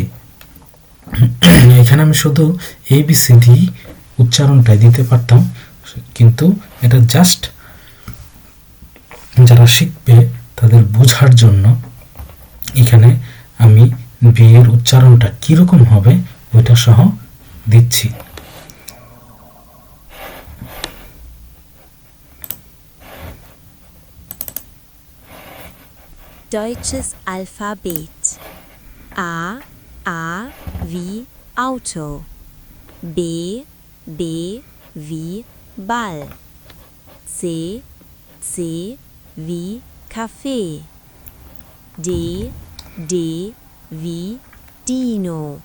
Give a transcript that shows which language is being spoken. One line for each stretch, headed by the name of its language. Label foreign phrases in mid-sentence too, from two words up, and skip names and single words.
Bangla: এখানে আমি শুধু ABCD উচ্চারণটাই দিতে পারতাম, কিন্তু এটা জাস্ট যারা শিখবে তাদের বোঝার জন্য এখানে আমি বি এর উচ্চারণটা কীরকম হবে ওইটা সহ দিচ্ছি।
German: Deutsches Alphabet. A wie Auto, B wie Ball, C wie Kaffee, D wie Dino,